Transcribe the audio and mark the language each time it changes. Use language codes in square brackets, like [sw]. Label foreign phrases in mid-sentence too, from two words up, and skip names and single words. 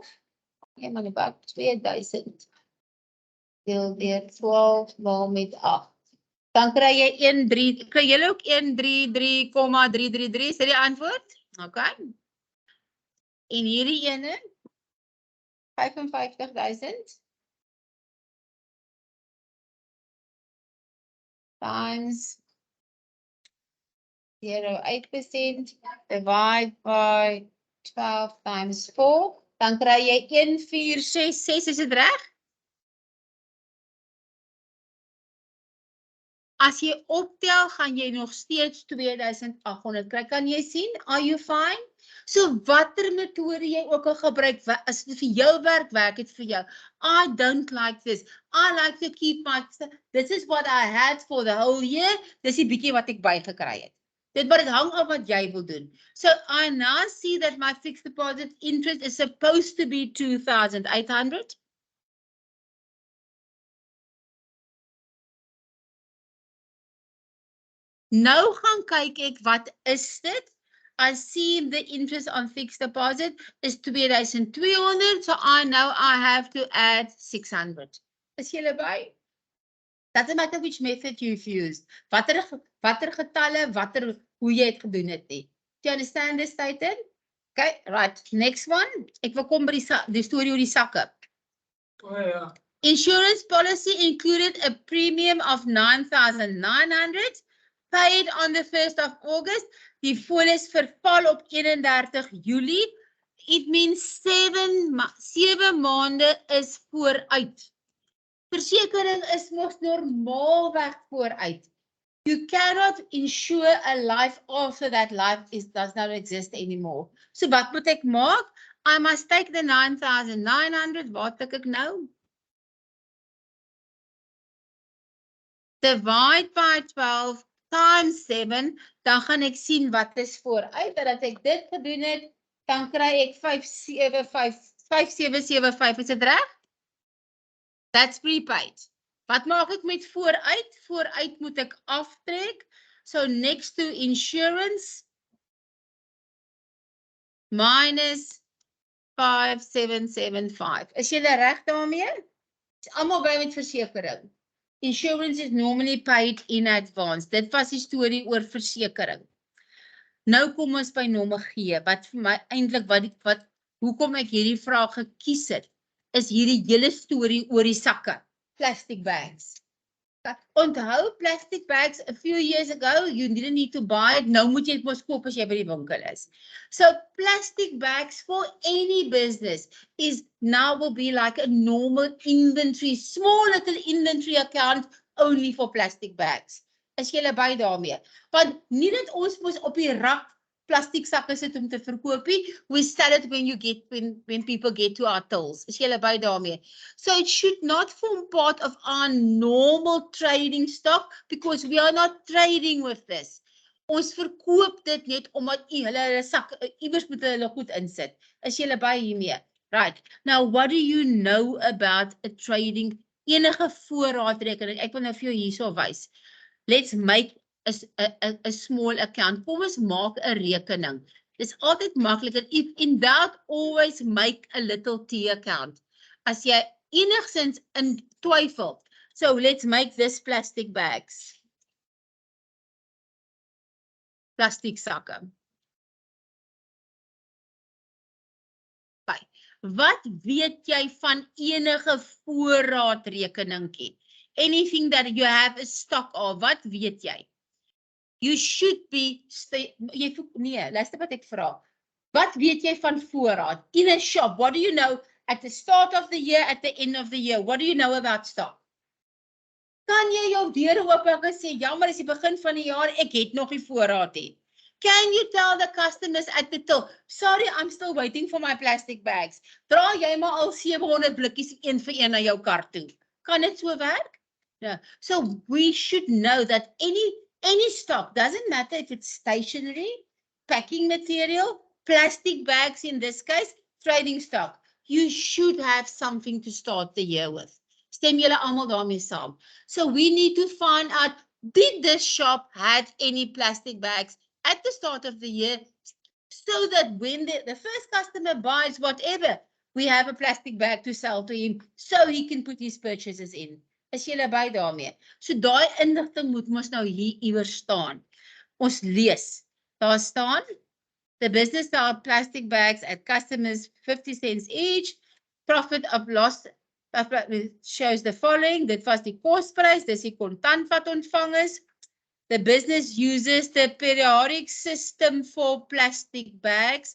[af] Ja, maar net 2,000 deel deur 12 maal met 8. Dan kry jy 1,3. Kry julle ook 133,333? Is dit die antwoord? Okay. En hierdie ene 55,000 [en] times 0,8% divide by 12 times 4, [af] dan kry jy 1,466, is dit reg? As jy optel, gaan jy nog steeds 2,800 kry. Kan jy sien? [en] Are you fine? [af] So watter metode jy ook al gebruik, as dit vir jou werk, werk dit vir jou. [en] I don't like this. I like to keep my, this is what I had for the whole year. [af] Dis die bietjie wat ek bygekry het. Dit hang af wat jy wil doen. [en] So I now see that my fixed deposit interest is supposed to be 2,800. [af] Nou gaan kyk ek, wat is dit? [en] I see the interest on fixed deposit is 2,200, so I know I have to add 600. [af] Is julle by? [en] Doesn't matter which method you've used. [af] Watter getalle, hoe jy het gedoen het nie. [en] Do you understand this, Titan? Okay, right. Next one. [af] Ek wil kom by die storie oor die sakke. Oh, ja. [en] Insurance policy included a premium of 9,900 paid on the 1st of August. [af] Die polis verval op 31 Julie. [en] It means [af] 7 maande is vooruit. Versekering is mos normaalweg vooruit. [en] You cannot insure a life after that life does not exist anymore. [af] So wat moet ek maak? [en] I must take the 9,900. [af] Wat tik ek nou? [en] Divide by 12 times 7. [af] Dan gaan ek sien wat is vooruit. Dat ek dit gedoen het, dan kry ek 5,775. Is dit reg? [en] That's prepaid. [af] Wat maak ek met vooruit? Vooruit moet ek aftrek. [en] So next to insurance minus 5,775. [af] Is julle reg daarmee? Is almal by met versekering. [en] Insurance is normally paid in advance. [af] Dit was die storie oor versekering. Nou kom ons by nommer G. Wat vir my eintlik hoekom ek hierdie vraag gekies het, is hierdie hele storie oor die sakke. [en] Plastic bags. Onthou plastic bags a few years ago, you didn't need to buy it. [af] Nou moet jy dit mos koop as jy by die winkel is. [en] So plastic bags for any business is now will be like a normal inventory, small little inventory account only for plastic bags. [af] Is jy by daarmee? Want nie dat ons mos op die rak plastic sakke sit om te verkoop nie. [en] We sell it when people get to our tills. [af] Is jy by daarmee? [en] So it should not form part of our normal trading stock because we are not trading with this. [af] Ons verkoop dit net omdat hulle sak iewers moet hulle goed insit. Is jy by hiermee? [en] Right. Now what do you know about a trading [af] enige voorraadrekening? Ek wil nou vir jou hierso wys. [en] Let's make a small account. [af] Kom ons maak 'n rekening. Dis altyd makliker. [en] If in doubt, always make a little T account. [af] As jy enigsins in twyfel. [en] So let's make this plastic bags. [af] Plastic sakke. [en] Bye. [af] Wat weet jy van enige voorraadrekeningkie? [en] Anything that you have a stock of, [af] wat weet jy? [en] You should be, [af] luister wat ek vra. Wat weet jy van voorraad? [en] In a shop, what do you know at the start of the year, at the end of the year? What do you know about stock? [af] Kan jy jou deur oop en sê, jammer, is die begin van die jaar, ek het nog nie voorraad nie. [en] Can you tell the customers at the till, sorry, I'm still waiting for my plastic bags. [af] Dra jy maar al 700 blikkies een vir een na jou kar toe. Kan dit so werk? [en] No. So we should know that any stock, doesn't matter if it's stationery, packing material, plastic bags in this case, trading stock. You should have something to start the year with. [af] Stem julle almal daarmee saam. [en] So we need to find out, did this shop had any plastic bags at the start of the year, so that when the first customer buys whatever, we have a plastic bag to sell to him, so he can put his purchases in. [af] Is julle by daarmee? So daai inligting moet mos nou hier iewers staan. Ons lees. Daar staan, [en] the business sold plastic bags at customers 50 cents each. Profit of loss shows the following. [af] Dit was die kosprys, dis die kontant wat ontvang is. [en] The business uses the periodic system for plastic bags.